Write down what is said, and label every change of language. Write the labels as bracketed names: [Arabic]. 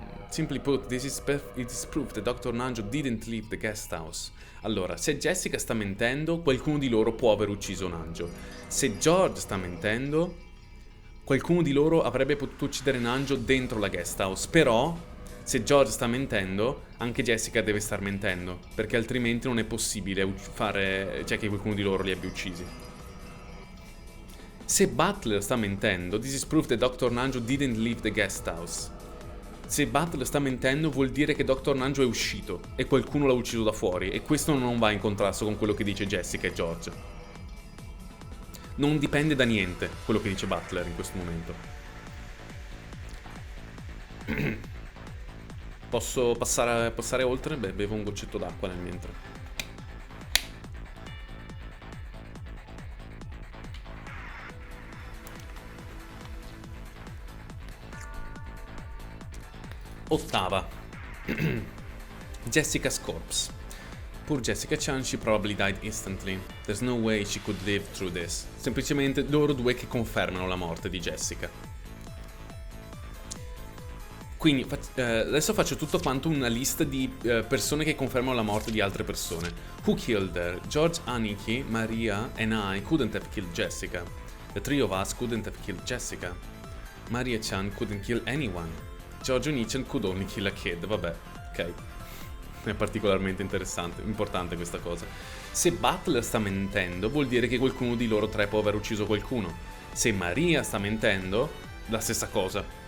[English] Simply put, it is proof that Dr. Nanjo didn't leave the guest house. [Italian] Allora, se Jessica sta mentendo, qualcuno di loro può aver ucciso Nanjo. Se George sta mentendo, qualcuno di loro avrebbe potuto uccidere Nanjo dentro la guest house. Però, se George sta mentendo, anche Jessica deve star mentendo, perché altrimenti non è possibile fare, cioè, che qualcuno di loro li abbia uccisi. Se Butler sta mentendo, [English] this is proof that Dr. Nanjo didn't leave the guest house. [Italian] Se Butler sta mentendo, vuol dire che Dr. Nanjo è uscito e qualcuno l'ha ucciso da fuori, e questo non va in contrasto con quello che dice Jessica e George. Non dipende da niente quello che dice Butler in questo momento. Posso passare oltre? Beh, bevo un goccetto d'acqua nel mentre. [English] Ottava. Jessica's corpse. Poor Jessica Chan, she probably died instantly. There's no way she could live through this. [Italian] Semplicemente loro due che confermano la morte di Jessica. Quindi adesso faccio tutto quanto una lista di persone che confermano la morte di altre persone. [English] Who killed her? George, Aniki, Maria and I couldn't have killed Jessica. The three of us couldn't have killed Jessica. Maria Chan couldn't kill anyone. Giorgio Nichan could only kill a kid. [Italian] Vabbè, ok. È particolarmente importante questa cosa. Se Butler sta mentendo, vuol dire che qualcuno di loro tre può aver ucciso qualcuno. Se Maria sta mentendo, la stessa cosa.